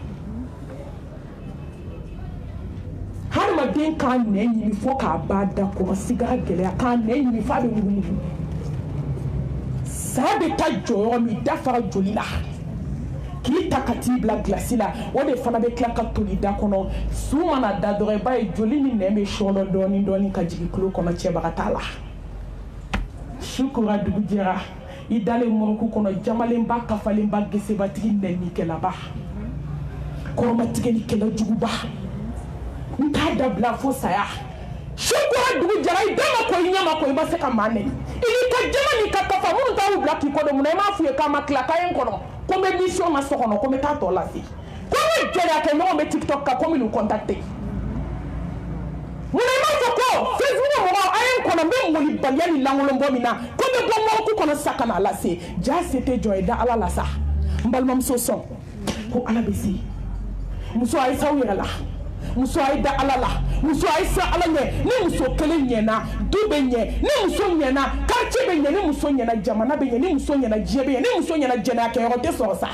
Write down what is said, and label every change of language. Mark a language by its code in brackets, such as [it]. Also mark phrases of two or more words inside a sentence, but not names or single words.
[bm] hadamaden k'a nɛn ɲini fo k'a ba da kɔrɔ sigara gɛlɛya k'a nɛn ɲini f'a bɛ mugumugu saya bɛ taa jɔ yɔrɔ min da fara joli la k'i ta ka t'i bila gilasi la o de fana bɛ tila ka toli da kɔnɔ su mana da dɔrɔn i b'a ye joli ni nɛn bɛ sɔɔnɔ dɔɔni dɔɔni ka jigin tulo kɔnɔ cɛbaga t'a la su kora dugu jɛra i dalen mɔrɔku kɔnɔ jamalenba kafalenba gesebatigi nɛnnikɛlaba kɔrɔmatigɛlikɛla juguba n t'a dabila fo saya su kora dugu jɛra i da ma ko i ɲɛ ma ko i ma se ka maa nɛni i n'i ka jama n'i ka kafa minnu t'aw bila k'i kɔ dɔn munna i m'a f'u ye k'a ma tila k'a ye n kɔnɔ ko n bɛ mission na so kɔnɔ ko n bɛ taa tɔ lase ko n bɛ jɛnɛya kɛ ɲɔgɔn bɛ tiktok kan ko n bɛ n'u contacter munna i m'a fɔ ko facebook mɔgɔw a ye n kɔnɔ n bɛ molibaliya ni lankolonbɔ min na ko n bɛ bɔ mɔrɔku kɔnɔ sa ka n'a lase jaa se tɛ jɔn ye da ala la sa n balimamuso sɔn ko ala bɛ se muso a ye s'aw yɛrɛ la muso a ye da ala la muso a ye sa ala ɲɛ ni muso kelen ɲɛna du bɛ ɲɛ ni muso ɲɛna quartier bɛ ɲɛ ni muso ɲɛna jamana bɛ ɲɛ ni muso ɲɛna diɲɛ bɛ ɲɛ ni muso ɲɛna jɛnɛya kɛyɔrɔ tɛ sɔrɔ sa